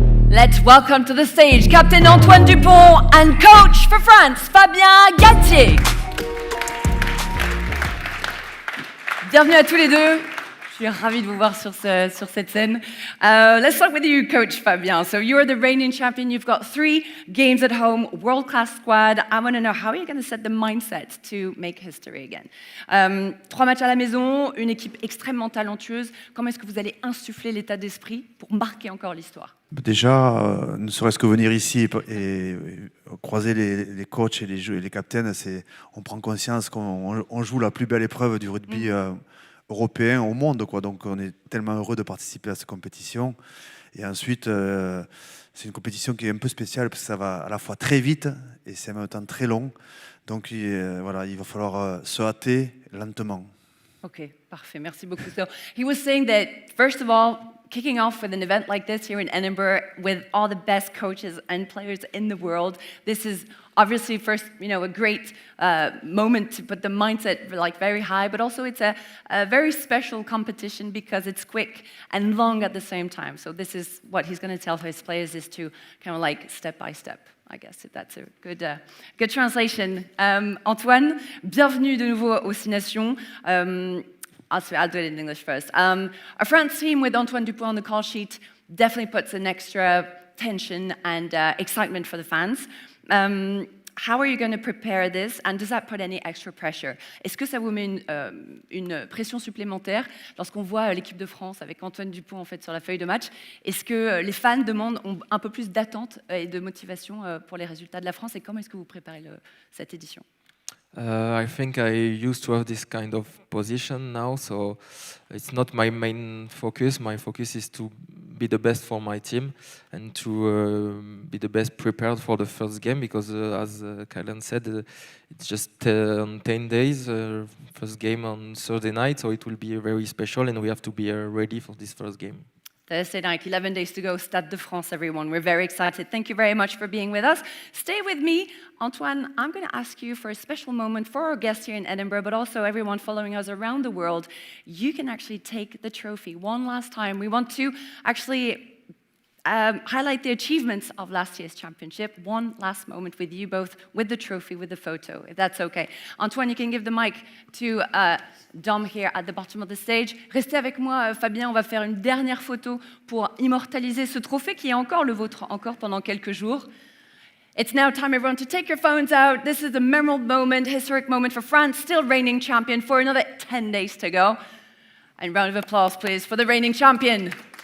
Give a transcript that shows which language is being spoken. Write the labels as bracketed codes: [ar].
[en] Let's welcome to the stage Captain Antoine Dupont and Coach for France, Fabien Galtier. [fr] Bienvenue à tous les deux. Je suis ravie de vous voir sur cette scène. [en] Let's start with you, Coach Fabien. So you're the reigning champion. You've got 3 games at home, world-class squad. I want to know, how are you going to set the mindset to make history again? [fr] 3 matchs à la maison, une équipe extrêmement talentueuse. Comment est-ce que vous allez insuffler l'état d'esprit pour marquer encore l'histoire? Déjà, ne serait-ce que venir ici et croiser les coachs et les captains, on prend conscience qu'on joue la plus belle épreuve du rugby européen au monde, quoi. Donc on est tellement heureux de participer à cette compétition. Et ensuite, c'est une compétition qui est un peu spéciale parce que ça va à la fois très vite et c'est en même temps très long. Donc voilà, il va falloir se hâter lentement. Ok, parfait, merci beaucoup. [en] So he was saying that, first of all, kicking off with an event like this here in Edinburgh with all the best coaches and players in the world, this is obviously first, a great moment to put the mindset very high, but also it's a very special competition because it's quick and long at the same time. So this is what he's going to tell his players, is to kind of step by step. I guess if that's a good translation. Antoine, [fr] bienvenue de nouveau aux Six Nations. [en] I'll do it in English first. A France team with Antoine Dupont on the call sheet definitely puts an extra tension and excitement for the fans. How are you going to prepare this, and does that put any extra pressure? [fr] Est-ce que ça vous met une pression supplémentaire lorsqu'on voit l'équipe de France avec Antoine Dupont en fait sur la feuille de match? Est-ce que les fans ont un peu plus d'attente et de motivation pour les résultats de la France, et comment est-ce que vous préparez cette édition? [en] I think I used to have this kind of position now, so it's not my main focus. My focus is to be the best for my team and to be the best prepared for the first game, because as Kylan said, it's just 10 days, first game on Thursday night, so it will be very special and we have to be ready for this first game. Thursday night, 11 days to go, Stade de France, everyone. We're very excited. Thank you very much for being with us. Stay with me. Antoine, I'm going to ask you for a special moment for our guests here in Edinburgh, but also everyone following us around the world. You can actually take the trophy one last time. We want to actually highlight the achievements of last year's championship. One last moment with you both, with the trophy, with the photo, if that's okay. Antoine, you can give the mic to Dom here at the bottom of the stage. [fr] Restez avec moi, Fabien, on va faire une dernière photo pour immortaliser ce trophée qui est encore le vôtre, encore pendant quelques jours. [en] It's now time, everyone, to take your phones out. This is a memorable moment, historic moment for France, still reigning champion for another 10 days to go. And round of applause, please, for the reigning champion.